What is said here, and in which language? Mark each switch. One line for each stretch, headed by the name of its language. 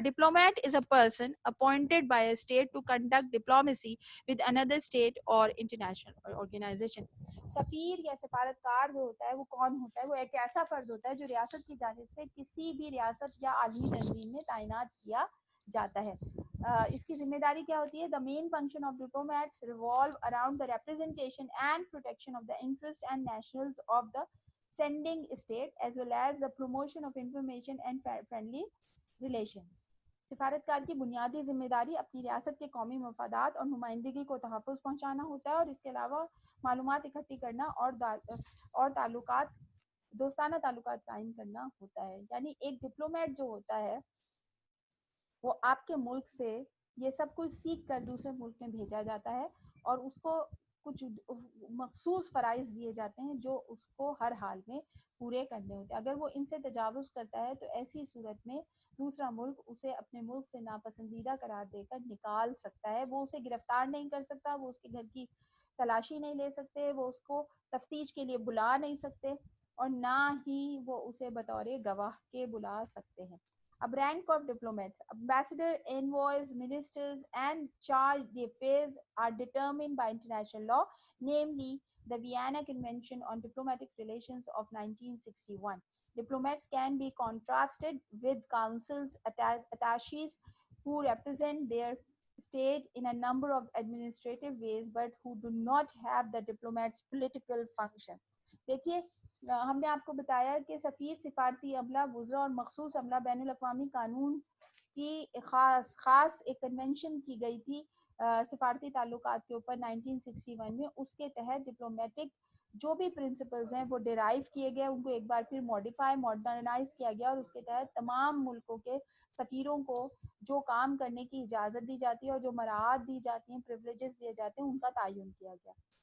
English: Diplomat is a person appointed by a state to conduct diplomacy with another state or international organization.
Urdu: سفیر یا سفارتکار جو ہوتا ہے وہ کون ہوتا ہے؟ وہ ایک ایسا فرد ہوتا ہے جو ریاست کی جانب سے کسی بھی ریاست یا عالمی تنظیم میں تعینات کیا جاتا ہے. اس کی ذمہ داری کیا ہوتی ہے؟
English: the main function of diplomats revolve around the representation and protection of the interest and nationals of the sending state as well as the promotion of information and friendly relations.
Urdu: سفارتکار کی بنیادی ذمہ داری اپنی ریاست کے قومی مفادات اور نمائندگی کو تحفظ پہنچانا ہوتا ہے، اور اس کے علاوہ معلومات اکٹھی کرنا اور تعلقات دوستانہ تعلقات قائم کرنا ہوتا ہے. یعنی ایک ڈپلومیٹ جو ہوتا ہے وہ آپ کے ملک سے یہ سب کچھ سیکھ کر دوسرے ملک میں بھیجا جاتا ہے، اور اس کو کچھ مخصوص فرائض دیے جاتے ہیں جو اس کو ہر حال میں پورے کرنے ہوتے ہیں. اگر وہ ان سے تجاوز کرتا ہے تو ایسی صورت میں دوسرا ملک اسے اپنے ملک سے ناپسندیدہ قرار دے کر نکال سکتا ہے. وہ اسے گرفتار نہیں کر سکتا، وہ اس کے گھر کی تلاشی نہیں لے سکتے، وہ اس کو تفتیش کے لیے بلا نہیں سکتے، اور نہ ہی وہ اسے بطور گواہ کے بلا سکتے ہیں.
English: اب rank of diplomats, ambassador, envoys, ministers, and charge d'affaires are determined by international law, namely the Vienna Convention on Diplomatic Relations of 1961. Diplomats can be contrasted with consuls, attaches who represent their state in a number of administrative ways, but who do not have the diplomat's political function.
Urdu: دیکھیے ہم نے آپ کو بتایا کہ سفیر، سفارتی عملہ، وزراء اور مخصوص عملہ بین الاقوامی قانون کی خاص ایک کنونشن کی گئی تھی سفارتی تعلقات کے اوپر 1961 میں. اس کے تحت ڈپلومیٹک جو بھی پرنسپلز ہیں وہ ڈیرائیو کیے گئے، ان کو ایک بار پھر ماڈرنائز کیا گیا، اور اس کے تحت تمام ملکوں کے سفیروں کو جو کام کرنے کی اجازت دی جاتی ہے اور جو مراعات دی جاتی ہیں، پریویلیجز دیے جاتے ہیں، ان کا تعین کیا گیا.